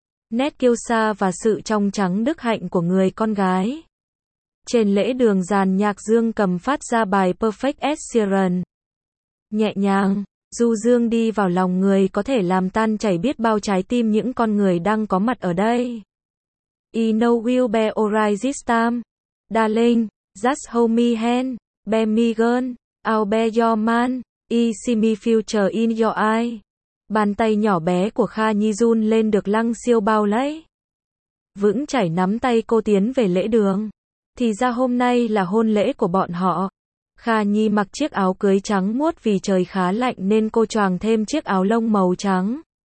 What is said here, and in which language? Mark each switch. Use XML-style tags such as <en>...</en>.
<vi>Nét kiêu sa và sự trong trắng đức hạnh của người con gái. Trên lễ đường dàn nhạc dương cầm phát ra bài Perfect as Siren. Nhẹ nhàng, du dương đi vào lòng người có thể làm tan chảy biết bao trái tim những con người đang có mặt ở đây.</vi> <en>I know we'll be alright this time. Darling, just hold me hand. Be me girl, I'll be your man. I see me future in your eye.</en> <vi>Bàn tay nhỏ bé của Kha Nhi run lên được Lăng Siêu bao lấy. Vững chảy nắm tay cô tiến về lễ đường. Thì ra hôm nay là hôn lễ của bọn họ. Kha Nhi mặc chiếc áo cưới trắng muốt vì trời khá lạnh nên cô choàng thêm chiếc áo lông màu trắng.</vi>